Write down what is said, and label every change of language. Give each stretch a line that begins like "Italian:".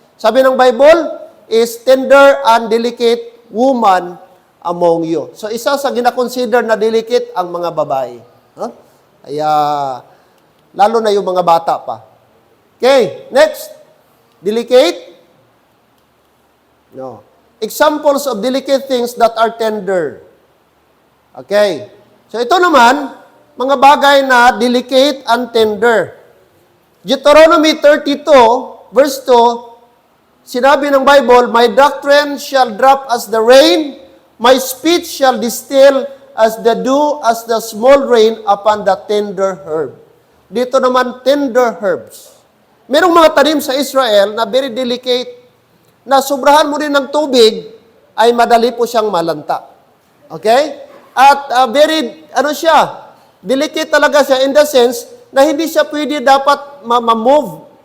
Filipino: Sabi ng Bible,
English: is tender and delicate woman among you.
Filipino: So, isa sa gina-consider na delicate ang mga babae. No? Kaya, lalo na yung mga bata pa.
English: Okay, next. Delicate. No. Examples of delicate things that are tender. Okay.
Filipino: So ito naman, mga bagay na
English: delicate and tender. Deuteronomy 32, verse 2,
Filipino: sinabi ng Bible,
English: my doctrine shall drop as the rain, my speech shall distill as the dew, as the small rain upon the tender herb.
Filipino: Dito naman, tender herbs. Merong mga tanim sa Israel na
English: very delicate,
Filipino: na sobrahan mo rin ng tubig, ay madali po siyang malanta. Okay? At very, delicate talaga siya
English: in the sense
Filipino: na hindi siya pwede dapat ma-move.